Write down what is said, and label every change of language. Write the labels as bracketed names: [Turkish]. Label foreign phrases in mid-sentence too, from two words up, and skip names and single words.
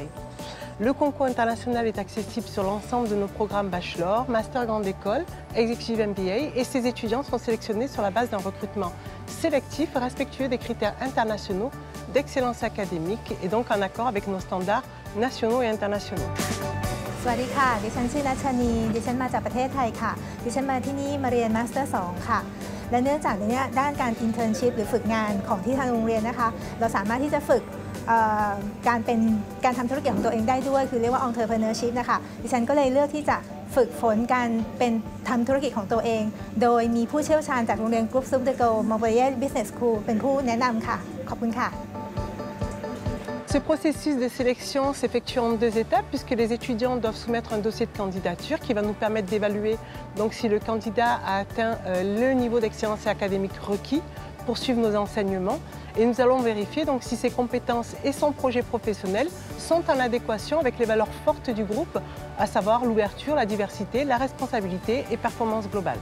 [French] Le concours international est accessible sur l'ensemble de nos programmes Bachelor, Master Grande École, Executive MBA et ces étudiants sont sélectionnés sur la base d'un recrutement sélectif respectueux des critères internationaux d'excellence académique et donc en accord avec nos standards nationaux et internationaux. [Thai] สวัสดีค่ะดิฉันชื่อรัชนีดิฉันมาจากประเทศไทยค่ะดิฉันมาที่นี่มาเรียนมาสเตอร์2ค่ะและเนื่องจากในนี้ด้านการ internship หรือฝึกงานของที่ทางโรงเรียนนะคะเราสามารถที่จะฝึกการทำธุรกิจของตัวเองได้ด้วยคือเรียกว่า entrepreneurship นะคะดิฉันก็เลยเลือกที่จะฝึกฝนการเป็นทำธุรกิจของตัวเองโดยมีผู้เชี่ยวชาญจากโรงเรียน Group Soup de Go Montpellier Business School เป็นผู้แนะนำค่ะขอบคุณค่ะ [French] Ce processus de sélection s'effectue en 2 étapes puisque les étudiants doivent soumettre un dossier de candidature qui va nous permettre d'évaluer donc si le candidat a atteint le niveau d'excellence académique requis pour suivre nos enseignements et nous allons vérifier donc si ses compétences et son projet professionnel sont en adéquation avec les valeurs fortes du groupe, à savoir l'ouverture, la diversité, la responsabilité et performance globale.